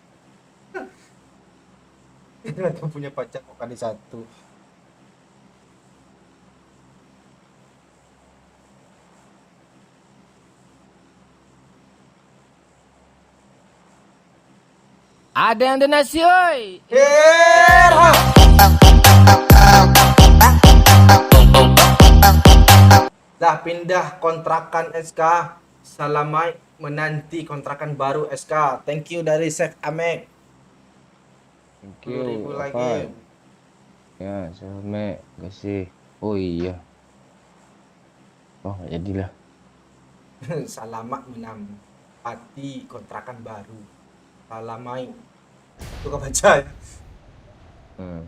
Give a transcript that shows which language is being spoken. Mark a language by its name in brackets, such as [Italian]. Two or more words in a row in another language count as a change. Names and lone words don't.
[Indonesian] Si Ratu punya pacar kok kadi satu. Ada yang donasi, oi. Herah! Dah pindah kontrakan SK. Salamai menanti kontrakan baru SK. [English] Thank you [Indonesian] dari Chef Amek. [English] Thank [Indonesian] 10.000 [English] you. [Indonesian] lagi. Apa? Ya, sama kasih. Oh iya. Oh, nggak jadilah. Salamat menempati kontrakan baru. Salamai. Itu kau baca ya? Hmm.